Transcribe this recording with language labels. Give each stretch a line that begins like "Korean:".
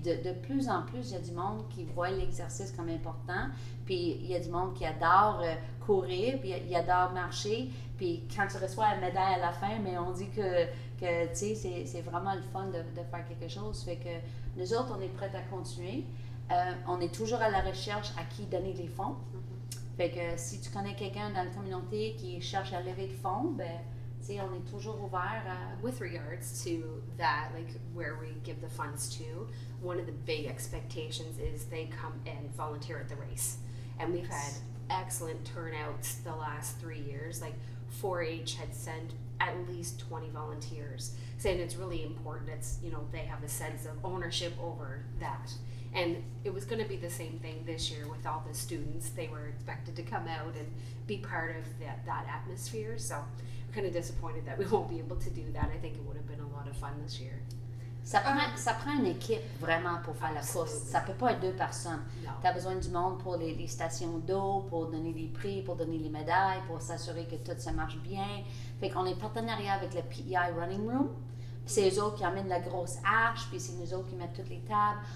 French: De plus en plus, il y a du monde qui voit l'exercice comme important, puis il y a du monde qui adore courir, puis il adore marcher, puis quand tu reçois la médaille à la fin, mais on dit que tu sais, c'est vraiment le fun de faire quelque chose. Fait que nous autres, on est prêts à continuer. On est toujours à la recherche à qui donner les fonds. Fait que si tu connais quelqu'un dans la communauté qui cherche à lever de fonds, ben on est toujours ouvert à...
English: With regards to that, like where we give the funds to, one of the big expectations is they come and volunteer at the race. And we've had excellent turnouts the last 3 years. Like 4-H had sent at least 20 volunteers, saying it's really important. It's, you know, they have a sense of ownership over that. And it was going to be the same thing this year with all the students. They were expected to come out and be part of that atmosphere. So we're kind of disappointed that we won't be able to do that. I think it would have been a lot of fun this year.
French: Ça prend une équipe vraiment pour faire la course. Ça peut pas être 2 personnes. Tu as besoin du monde pour les stations d'eau, pour donner les prix, pour donner les médailles, pour s'assurer que tout se marche bien. Fait qu'on est partenariat avec le PEI Running Room. C'est eux autres qui amènent la grosse arche, puis c'est nous autres qui mettent toutes les tables.